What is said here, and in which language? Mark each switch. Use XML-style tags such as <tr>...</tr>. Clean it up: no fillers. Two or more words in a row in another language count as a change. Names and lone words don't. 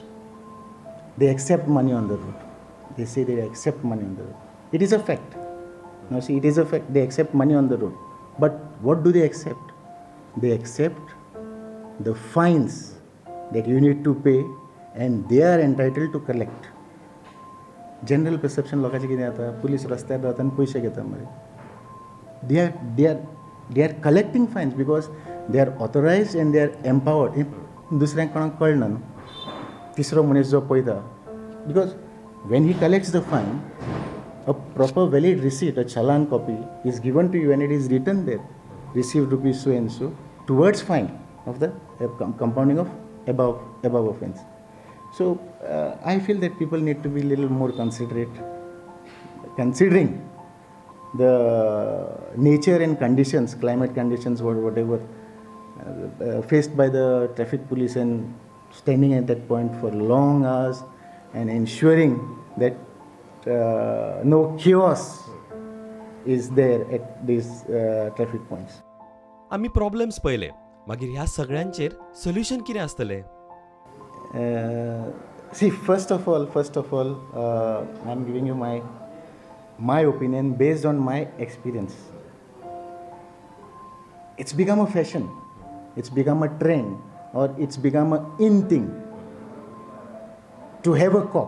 <en>They accept money on the road. They say they accept money on the road. It is a fact. Now see, it is a fact. They accept money on the road. But what do they accept? They accept the fines that you need to pay, and they are entitled to collect. General perception</en> <kok>लोकांचे कितें जाता, पुलीस रस्त्यार रावता आनी पयशे घेता मरे.</kok> <en>They are collecting fines because they are authorized and they are empowered.</en> <kok>दुसऱ्यांक कोणाक कळना न्हू, तिसरो मनीस जो पळयता,</kok> <en>because when he collects the fine, a proper valid receipt, a challan copy, is given to you and it is written there, received rupees so and so towards fine of the compounding of above offence. So I feel that people need to be a little more considerate, considering the nature and conditions, climate conditions, whatever faced by the traffic police, and standing at that point for long hours and ensuring that no chaos is there at these traffic points.</en> <kok>आम्ही प्रॉब्लेम्स पळयले, मागीर ह्या सगळ्यांचेर सोल्युशन कितें आसतलें?</kok> <en>See, first of all, I'm giving you my opinion based on my experience. It's become a fashion, it's become a trend, or it's become a in thing to have a cop.</en>